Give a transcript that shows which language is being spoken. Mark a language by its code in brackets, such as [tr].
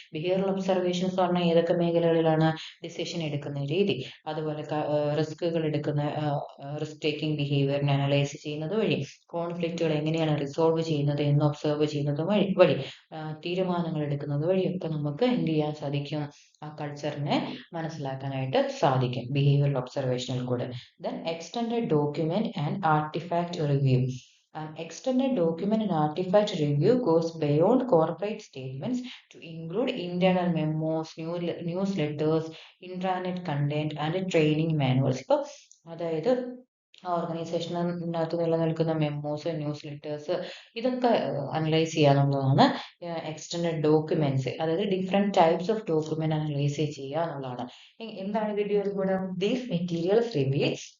[ml] Behavioural observation എന്ന് പറഞ്ഞാൽ ഏതൊക്കെ മേഖലകളിലാണ്? ഡിസിഷൻ എടുക്കുന്ന രീതി, അതുപോലെ റിസ്കുകൾ എടുക്കുന്ന റിസ്ക് ടേക്കിംഗ് ബിഹേവിയറിനെ അനലൈസ് ചെയ്യുന്നത് വഴി, കോൺഫ്ലിക്റ്റുകൾ എങ്ങനെയാണ് റിസോൾവ് ചെയ്യുന്നത് എന്ന് ഒബ്സർവ് ചെയ്യുന്നത് വഴി, തീരുമാനങ്ങൾ എടുക്കുന്നത് വഴിയൊക്കെ നമുക്ക് എന്ത് ചെയ്യാൻ സാധിക്കും? ആ കൾച്ചറിനെ മനസ്സിലാക്കാനായിട്ട് സാധിക്കും ബിഹേവിയറൽ ഒബ്സർവേഷനിൽ കൂടെ. [en] Then extended document and artifact review. An extended document and artifact review goes beyond corporate statements to include internal memos, newsletters, intranet content and training manuals. [ml] ഇപ്പോൾ അതായത് ഓർഗനൈസേഷനകത്ത് നിലനിൽക്കുന്ന മെമ്മോസ്, ന്യൂസ് ലെറ്റേഴ്സ്, ഇതൊക്കെ അനലൈസ് ചെയ്യാന്നുള്ളതാണ് എക്സ്റ്റൻഡഡ് ഡോക്യുമെന്റ്സ്. അതായത് different types of document analyse ചെയ്യുക എന്നുള്ളതാണ്. എന്താണ് ഇതിന്റെ ഒരു ഗുണം? [en] these materials reveals